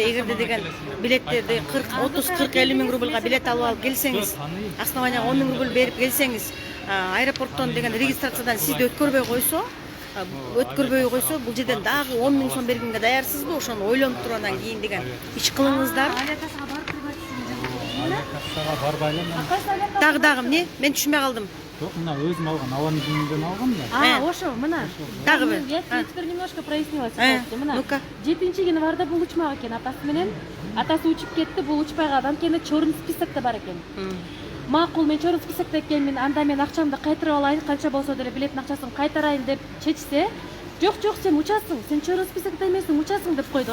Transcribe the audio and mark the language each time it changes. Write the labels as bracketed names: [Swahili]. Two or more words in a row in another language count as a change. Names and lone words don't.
[Kyrgyz] Эгерде деген билеттерди 30-40-50 миң рубльга билет алып келсеңиз, основанияга 10.000 рубль берип келсеңиз, аэропорттон деген регистрациядан сизди өткөрбөй койсо, бул жерден дагы 10.000 сом бергенге даярсызбы? Ошону ойлонуп туруп андан кийин деген иш кылыңыздар. Дагы эмне? Мен түшүнбөй калдым. Жок, мына өзүм алган, аванын жүнүндөн алгам да. Ошо, мына. Дагы бир. [Russian] Я теперь немножко прояснила ситуацию. [Kyrgyz] Мына. 7-январда бул учмак экен, атасы менен. Атасы учуп кетти, бул учпай калган экен, [Russian] черный списокто [Kyrgyz] бар экен. Макул, мен [Russian] черный списокто [Kyrgyz] экенмин, анда мен акчамды кайтарып алайын, канча болсо деле билеттин акчасын кайтарайын деп чечсе, жок, сен учасың, сен [Russian] черный списокто [Kyrgyz] эмессиң, учасың деп койду.